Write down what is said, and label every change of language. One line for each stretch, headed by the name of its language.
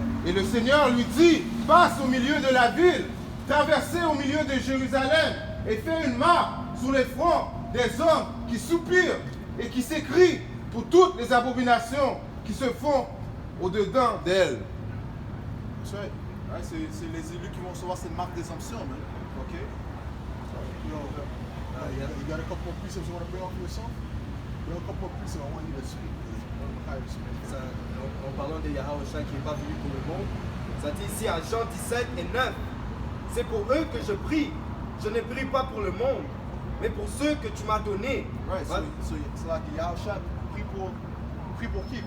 French: Et le Seigneur lui dit, passe au milieu de la ville, traversez au milieu de Jérusalem et fais une marque sur les fronts des hommes qui soupirent et qui s'écrient pour toutes les abominations qui se font au-dedans d'elle. Ouais, c'est les élus qui vont recevoir cette marque d'exemption, man. Ok?
English: You got a couple of precepts you want to bring off yourself? There are a couple of precepts I want you to speak.
French: En parlant de Yahushua qui n'est pas venu pour le monde, ça dit ici à Jean 17 et 9. C'est pour eux que je prie. Je ne prie pas pour le monde, mais pour ceux que tu m'as donnés.
English: Right,
French: c'est là que Yahushua prie pour qui?